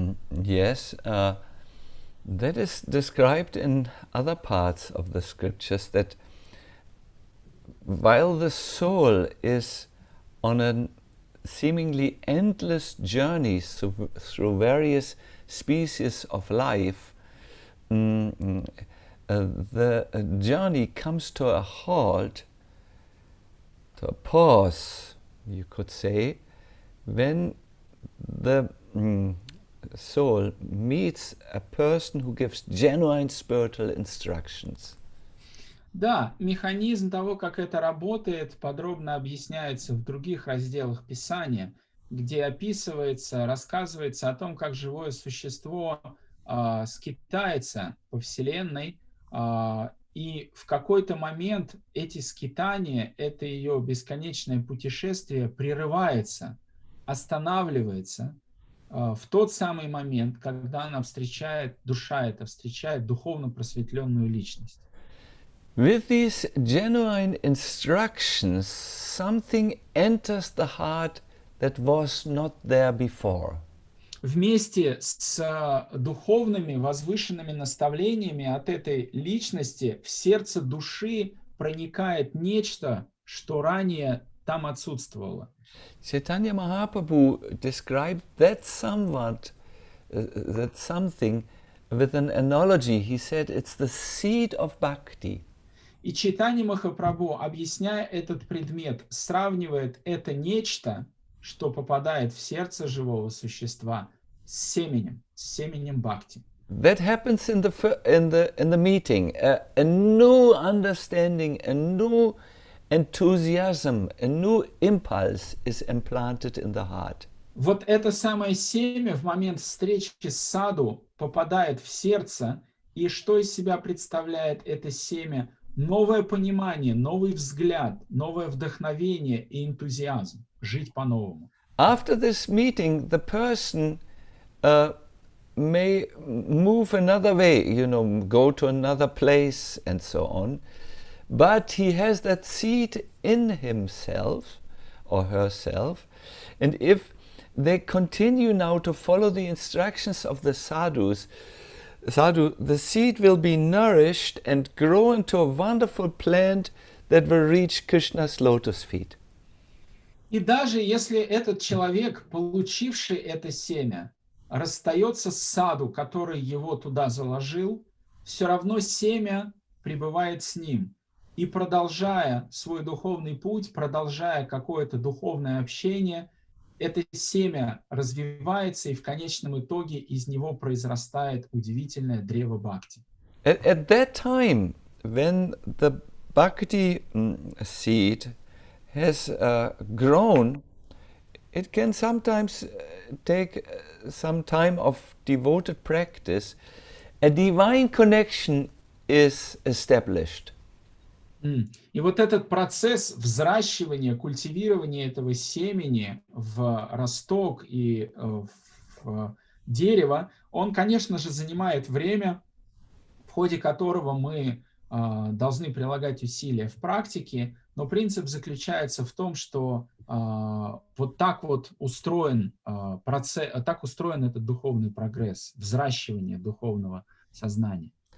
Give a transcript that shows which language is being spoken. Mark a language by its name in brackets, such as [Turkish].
[English] Yes, that is described in other parts of the scriptures, that while the soul is on a seemingly endless journey through various species of life, the journey comes to a halt, to a pause, you could say, when the soul meets a person who gives genuine spiritual instructions. [Russian] Да, механизм того, как это работает, подробно объясняется в других разделах Писания, где описывается, рассказывается о том, как живое существо скитается по Вселенной, и в какой-то момент эти скитания, это ее бесконечное путешествие прерывается, останавливается в тот самый момент, когда она встречает, душа эта встречает духовно просветленную личность. [English] With these genuine instructions, something enters the heart that was not there before. [Russian] Вместе с духовными, возвышенными наставлениями от этой личности в сердце души проникает нечто, что ранее там отсутствовало. [English] Chaitanya Mahaprabhu described that somewhat, that something with an analogy. He said it's the seed of bhakti. [Russian] И Чайтанья Махапрабху, объясняя этот предмет, сравнивает это нечто, что попадает в сердце живого существа, с семенем бхакти. [English] That happens in the meeting. A new understanding, a new enthusiasm, a new impulse is implanted in the heart. [Russian] Вот это самое семя в момент встречи с саду попадает в сердце, и что из себя представляет это семя? Новое понимание, новый взгляд, новое вдохновение и энтузиазм. Жить по-новому. [English] After this meeting, the person may move another way, go to another place and so on. But he has that seed in himself or herself. And if they continue now to follow the instructions of the sadhus, Sadhu, the seed will be nourished and grow into a wonderful plant that will reach Krishna's lotus feet. [Russian] И даже если этот человек, получивший это семя, расстается с саду, который его туда заложил, все равно семя пребывает с ним. И продолжая свой духовный путь, продолжая какое-то духовное общение, это семя развивается, и в конечном итоге из него произрастает удивительное древо бхакти. [English] At that time, when the bhakti seed has grown, it can sometimes take some time of devoted practice. A divine connection is established. [Russian] И вот этот процесс взращивания, культивирования этого семени в росток и в дерево, он, конечно же, занимает время, в ходе которого мы должны прилагать усилия в практике, но принцип заключается в том, что вот так вот устроен процесс, так устроен этот духовный прогресс, взращивание духовного сознания.